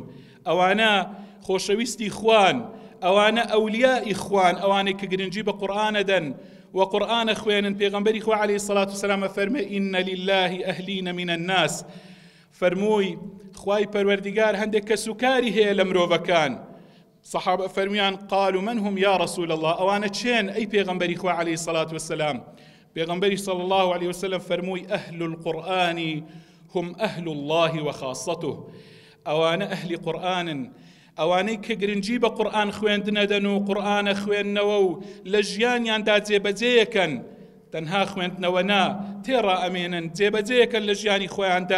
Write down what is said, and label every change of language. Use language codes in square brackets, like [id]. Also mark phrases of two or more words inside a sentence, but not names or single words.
[ckb] ئەوانە خۆشەویستی خوان، ئەوانە ئەولیای خوان، ئەوانەی کە گرنگی بە قورئانە دەن و قورئانە خوێنن. پێغەمبەری خوا [ar] عەلەیهی سەڵات وەسەلام [ckb] فەرمێ [ar] ئین لله ئەهلین من الناس، [ckb] فەرمووی خوای پەروەردگار هەندێک کەسوکاری هەیە لە مرۆڤەکان. سەحابە فەرمیان [ar] قالوا من هم یا رسول الله، [ckb] ئەوانە چێن ئەی پێغەمبەری خوا [ar] عەلەیهی سەڵات وەسەلام؟ [ckb] پێغەمبەری [ar] صلی الله عليه وسلم [ckb] فەرمووی [ar] ئەهل القورئان هم ئەهل الله وخاصته، [ckb] ئەوانە ئەهلی قورئانن، ئەوانەی کە گرنگی بە قورئان خوێندنە دەن و قورئانە خوێندنەوە و لە ژیانیاندا جێبەجێیەکەن، تەنها خوێندنەوە نا، تێڕا ئەمێنن، جێبەجێیەکەن لە ژیانی خۆیاندا.